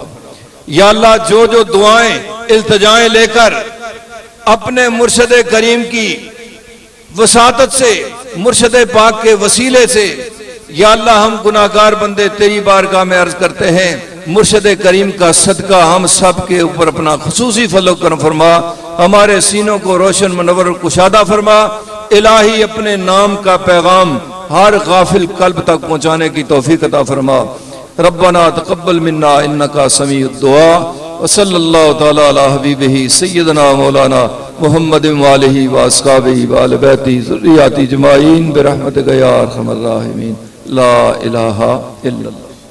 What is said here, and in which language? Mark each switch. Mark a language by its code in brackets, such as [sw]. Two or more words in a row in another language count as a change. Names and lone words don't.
[ur] یا اللہ، جو جو دعائیں، التجائیں لے کر اپنے مرشد کریم کی وساطت سے، مرشد پاک کے وسیلے سے، یا اللہ ہم گناہگار بندے تیری بارگاہ میں عرض کرتے ہیں، مرشد کریم کا صدقہ ہم سب کے اوپر اپنا خصوصی فضل کرم فرما، ہمارے سینوں کو روشن، منور، کشادہ فرما. الٰہی، اپنے نام کا پیغام ہر غافل قلب تک پہنچانے کی توفیق عطا فرما. [ar] ربنا تقبل منا إنك سميع الدعاء وصلى الله تعالى على حبيبه سيدنا مولانا محمد وآله وأصحابه وأهل بيته ذريته أجمعين برحمتك يا أرحم الراحمين. لا إله إلا الله.